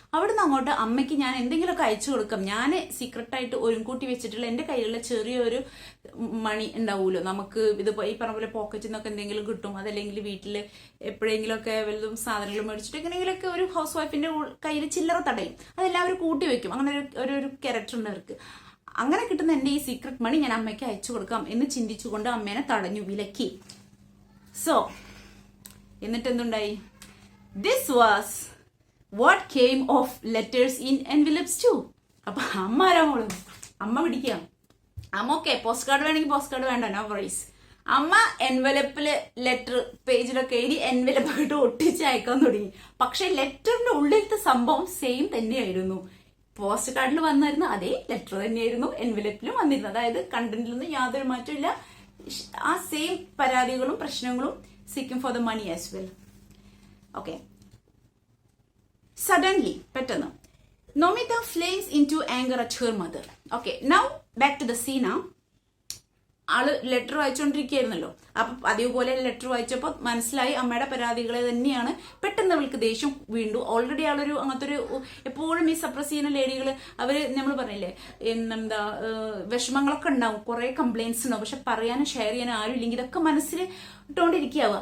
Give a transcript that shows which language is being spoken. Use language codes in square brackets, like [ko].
[ml] അവിടുന്ന് അങ്ങോട്ട് അമ്മയ്ക്ക് ഞാൻ എന്തെങ്കിലുമൊക്കെ അയച്ചു കൊടുക്കാം. ഞാൻ സീക്രട്ടായിട്ട് ഒരുക്കൂട്ടി വെച്ചിട്ടുള്ള എന്റെ കയ്യിലുള്ള ചെറിയൊരു മണി ഉണ്ടാവുമല്ലോ, നമുക്ക് ഇത് ഈ പറഞ്ഞ പോലെ പോക്കറ്റിൽ നിന്നൊക്കെ എന്തെങ്കിലും കിട്ടും, അതല്ലെങ്കിൽ വീട്ടിൽ എപ്പോഴെങ്കിലുമൊക്കെ വലുതും സാധനങ്ങൾ മേടിച്ചിട്ട് എങ്ങനെയെങ്കിലുമൊക്കെ ഒരു ഹൗസ് വൈഫിന്റെ കയ്യിൽ ചില്ലറ തടയും, അതെല്ലാവരും കൂട്ടി വെക്കും. അങ്ങനെ ഒരു ക്യാരക്ടർ ഉണ്ട് അവർക്ക്. അങ്ങനെ കിട്ടുന്ന എന്റെ ഈ സീക്രട്ട് മണി ഞാൻ അമ്മയ്ക്ക് അയച്ചു കൊടുക്കാം എന്ന് ചിന്തിച്ചുകൊണ്ട് അമ്മേനെ തടഞ്ഞു, വിലക്കി. സോ എന്നിട്ട് എന്തുണ്ടായി? [en] This was what came of letters in envelopes too. [ml] അപ്പൊ അമ്മ ആരാമോളും, അമ്മ പിടിക്കാം. അമ്മ ഓക്കെ, പോസ്റ്റ് കാർഡ് വേണമെങ്കിൽ പോസ്റ്റ് കാർഡ് വേണ്ട, നോ വറീസ്. അമ്മ എൻവലപ്പില് ലെറ്റർ പേജിലൊക്കെ എഴുതി എൻവലപ്പ് ആയിട്ട് ഒട്ടിച്ച് അയക്കാൻ തുടങ്ങി. പക്ഷെ ലെറ്ററിന്റെ ഉള്ളിലത്തെ സംഭവം സെയിം തന്നെയായിരുന്നു. പോസ്റ്റ് കാർഡിൽ വന്നിരുന്ന അതേ ലെറ്റർ തന്നെയായിരുന്നു എൻവലപ്പിലും വന്നിരുന്നത്. അതായത് കണ്ടന്റിലൊന്നും യാതൊരു മാറ്റമില്ല. ആ സെയിം പരാതികളും പ്രശ്നങ്ങളും, [en] seeking for the money as well. [ml] Okay. [en] Suddenly, പെട്ടെന്ന്, Nomita flames into anger at her mother. Okay, now back to the scene. [ml] ആള് ലെറ്റർ വായിച്ചുകൊണ്ടിരിക്കുകയായിരുന്നല്ലോ. അപ്പൊ അതേപോലെ ലെറ്റർ വായിച്ചപ്പോൾ മനസ്സിലായി അമ്മയുടെ പരാതികളെ തന്നെയാണ്. പെട്ടെന്ന് അവൾക്ക് ദേഷ്യം വീണ്ടു. ഓൾറെഡി ആളൊരു അങ്ങനത്തെ ഒരു, എപ്പോഴും ഈ സപ്രസ് ചെയ്യുന്ന ലേഡികൾ, അവര് നമ്മൾ പറഞ്ഞില്ലേ, എന്താ വിഷമങ്ങളൊക്കെ ഉണ്ടാവും, കുറെ കംപ്ലൈന്റ്സ് ഉണ്ടാവും, പക്ഷെ പറയാനും ഷെയർ ചെയ്യാനും ആരും ഇല്ലെങ്കിൽ ഇതൊക്കെ മനസ്സിൽ ഇട്ടുകൊണ്ടിരിക്കുകയാവുക.